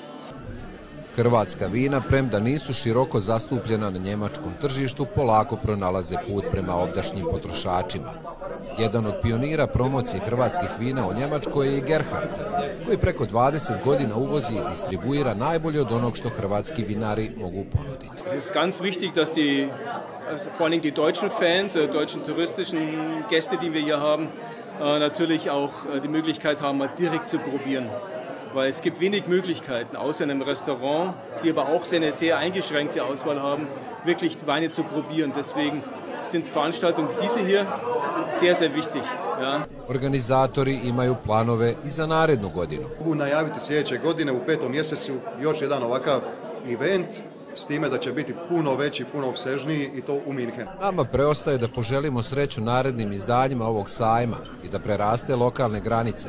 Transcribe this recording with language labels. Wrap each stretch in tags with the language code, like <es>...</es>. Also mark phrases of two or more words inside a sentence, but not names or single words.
<hr>Hrvatska vina, premda nisu široko zastupljena na njemačkom tržištu, polako pronalaze put prema ovdašnjim potrošačima. Jedan od pionira promocije hrvatskih vina u Njemačkoj je i Gerhard, koji preko 20 godina uvozi i distribuira najbolje od onog što hrvatski vinari mogu ponuditi.</hr> <de>Es ist ganz wichtig, dass vor allem die deutschen Fans, deutschen touristischen Gäste, die wir hier haben, natürlich auch die Möglichkeit haben, direkt zu probieren. Weil es gibt wenig Möglichkeiten, außer in einem Restaurant, die aber auch eine sehr eingeschränkte Auswahl haben, wirklich Weine zu probieren. Deswegen sind Veranstaltungen wie diese hier sehr wichtig. Ja.</de> <hr>Organizatori imaju planove i za narednu godinu. Mogu najaviti sljedeće godine u 5. mjesecu još jedan ovakav event, s time da će biti puno veći, puno opsežniji i to u Minhenu. Nama preostaje da poželimo sreću narednim izdanjima ovog sajma i da preraste lokalne granice.</hr>